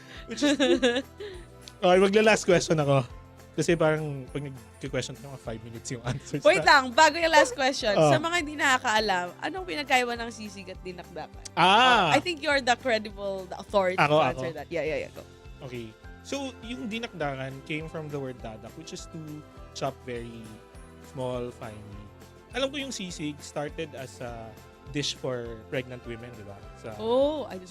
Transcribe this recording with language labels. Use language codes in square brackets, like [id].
[en] Which is okay, [tl] magla-last question ako. Kasi parang pag nag-question ka, mga 5 minutes yung answers. Wait lang, bago yung last question. Oh. Sa mga hindi nakakaalam, anong pinagkaiba ng sisig at dinakdakan? [en] I Ah! think you're the authority to answer that. Yeah, go. Okay. So, yung dinakdakan came from the word dadak, which is to chop very small, finely. [tl] Alam ko yung [en] sisig started as a dish for pregnant women, [tl] di ba? [en] I didn't